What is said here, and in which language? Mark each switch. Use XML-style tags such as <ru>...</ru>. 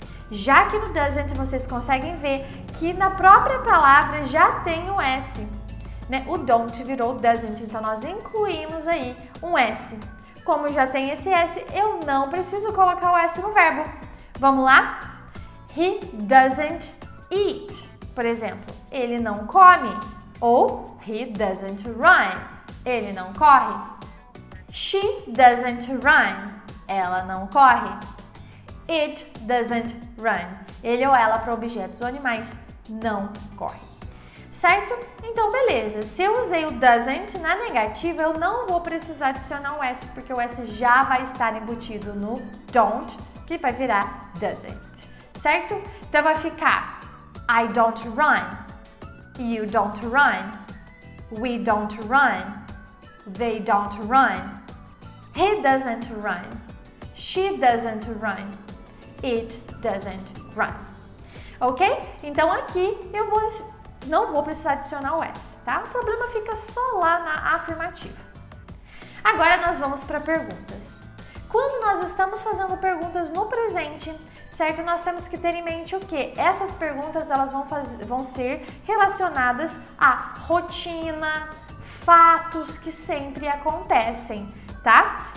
<pt>Já que no doesn't vocês conseguem ver que na própria palavra já tem o S. Né? O don't virou doesn't, então nós incluímos aí um S. Como já tem esse S, eu não preciso colocar o S no verbo. Vamos lá?</pt> <en>He doesn't eat.</en> <pt>Por exemplo, ele não come.</pt> <en>Ou he doesn't run.</en> <pt>Ele não corre.</pt> <en>She doesn't run.</en> <pt>ela não corre.</pt> <en>It doesn't run.</en> <pt>Ele ou ela, para objetos ou animais, não corre. Certo? Então, beleza. Se eu usei o doesn't na negativa, eu não vou precisar adicionar o S, porque o S já vai estar embutido no don't, que vai virar doesn't. Certo? Então, vai ficar</pt> <en>I don't run, you don't run, we don't run, they don't run, he doesn't run, she doesn't run, it doesn't run.</en> <pt>Ok? Então, aqui eu não vou precisar adicionar o S, tá? O problema fica só lá na afirmativa. Agora nós vamos para perguntas. Quando nós estamos fazendo perguntas no presente, certo? Nós temos que ter em mente o quê? Essas perguntas elas vão ser relacionadas à rotina, fatos que sempre acontecem, tá?</pt>